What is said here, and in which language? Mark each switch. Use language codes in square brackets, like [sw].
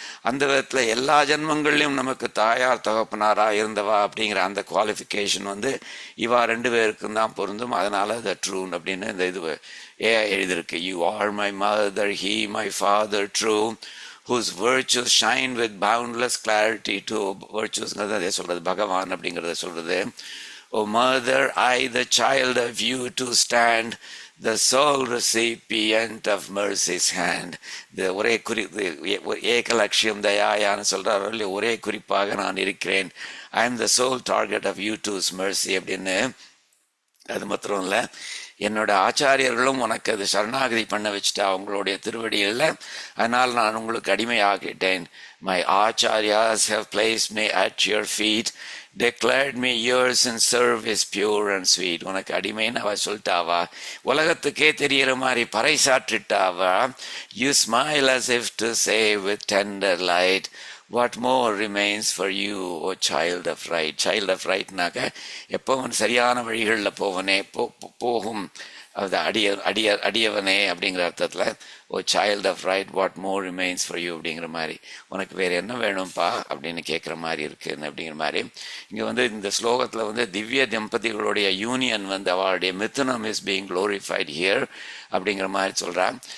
[ta] அந்த விதத்தில் எல்லா ஜென்மங்கள்லையும் நமக்கு தாயார் தகப்பனாராக இருந்தவா அப்படிங்கிற அந்த குவாலிஃபிகேஷன் இவா ரெண்டு பேருக்கும் தான் பொருந்தும். அதனால த ட்ரூன் அப்படின்னு இந்த இது எழுதியிருக்கு. [en] you are my mother, he my father true, whose virtues shine with boundless clarity to virtuesங்கிறத [ta] அதே சொல்கிறது, பகவான் அப்படிங்கிறத சொல்கிறது. [en] O mother, I the child of you to stand, the sole recipient of mercy's hand. [ta] இந்த ஒரே ஏகலட்சியம் தயாயான்னு சொல்கிறார், ஒரே குறிப்பாக நான் இருக்கிறேன். [en] I am the sole target of you to's mercy [ta] அப்படின்னு. அது மாத்திரம் இல்லை, என்னோட ஆச்சாரியர்களும் உனக்கு அது சரணாகதி பண்ண வச்சுட்டா அவங்களுடைய திருவடியில், அதனால் நான் உங்களுக்கு அடிமையாகிட்டேன். [en] My acharyas have placed me at your feet, declared me yours in service pure and sweet. [ta] உனக்கு அடிமைன்னு அவ சொல்லிட்டாவா, உலகத்துக்கே தெரிகிற மாதிரி பறைசாற்றிட்டாவா. [en] You smile as if to say with tender light, what more remains for you, O child of right. [ta] Child of rightனாக்க எப்பவும் சரியான வழிகளில் போகும் அது அடியவனே அப்படிங்கிற அர்த்தத்தில், [en] O child of right, what more remains for you [ta] அப்படிங்கிற மாதிரி, உனக்கு வேறு என்ன வேணும்ப்பா அப்படின்னு கேட்குற மாதிரி இருக்குன்னு அப்படிங்கிற மாதிரி. இங்கே இந்த ஸ்லோகத்தில் திவ்ய தம்பதிகளுடைய யூனியன் அவளுடைய மிதுனம் [en] is being glorified here [ta] அப்படிங்கிற மாதிரி சொல்கிறான்.